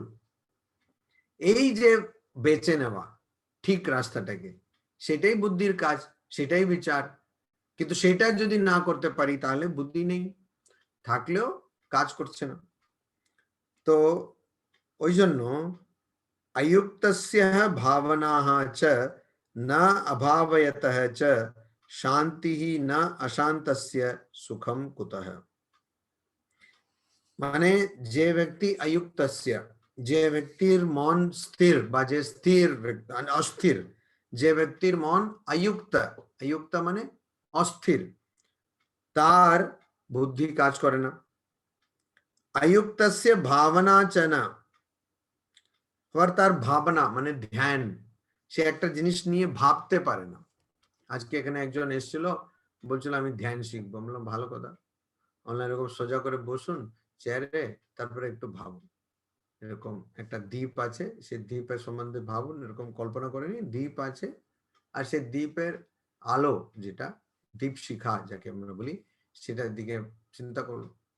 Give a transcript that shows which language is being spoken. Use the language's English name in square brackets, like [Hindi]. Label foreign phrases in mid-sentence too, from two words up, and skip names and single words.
[Bangla] এই যে বেছে নেওয়া ঠিক রাস্তাটাকে, সেটাই বুদ্ধির কাজ, সেটাই বিচার। কিন্তু সেটা যদি না করতে পারি তাহলে বুদ্ধি নেই, থাকলেও কাজ করছে না। তো ওই জন্য [Sanskrit] अयुक्तस्य भावनाः च न अभावयतः च शान्तिः न अशान्तस्य सुखम कुतः। [Bangla] মানে যে ব্যক্তি अयुक्तस्य, যে ব্যক্তির মন স্থির বা যে স্থির অস্থির, যে ব্যক্তির মন अयुक्त, अयुक्त মানে অস্থির, তার বুদ্ধি কাজ করে না। [Sanskrit] अयुक्तस्य भावना च न, [Bangla] আবার তার ভাবনা মানে ধ্যান, সে একটা জিনিস নিয়ে ভাবতে পারে না। আজকে এখানে একজন এসেছিল, বলছিল আমি ধ্যান শিখবো। বললাম ভালো কথা, অনলাইন এরকম সোজা করে বসুন চেয়ারে, তারপরে একটু ভাবুন। এরকম একটা দ্বীপ আছে, সেই দ্বীপের সম্বন্ধে ভাবুন, এরকম কল্পনা করে নিন দ্বীপ আছে, আর সেই দ্বীপের আলো, যেটা দ্বীপ শিখা যাকে আমরা বলি, সেটার দিকে চিন্তা করুন।